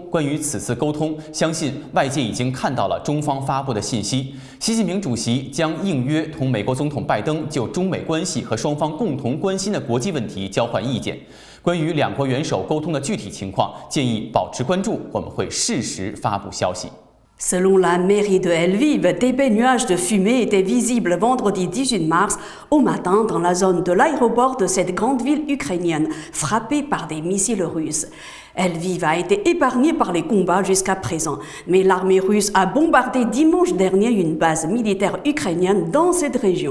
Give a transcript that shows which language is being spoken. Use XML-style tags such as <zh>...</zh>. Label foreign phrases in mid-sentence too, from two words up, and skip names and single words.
<zh>关于此次沟通，相信外界已经看到了中方发布的信息。习近平主席将应约同美国总统拜登就中美关系和双方共同关心的国际问题交换意见。关于两国元首沟通的具体情况，建议保持关注，我们会适时发布消息。</zh> <fr>Selon la mairie de Lviv, d'épais nuages de fumée étaient visibles vendredi 18 mars au matin dans la zone de l'aéroport de cette grande ville ukrainienne, frappée par des missiles russes. Lviv a été épargnée par les combats jusqu'à présent, mais l'armée russe a bombardé dimanche dernier une base militaire ukrainienne dans cette région.</fr>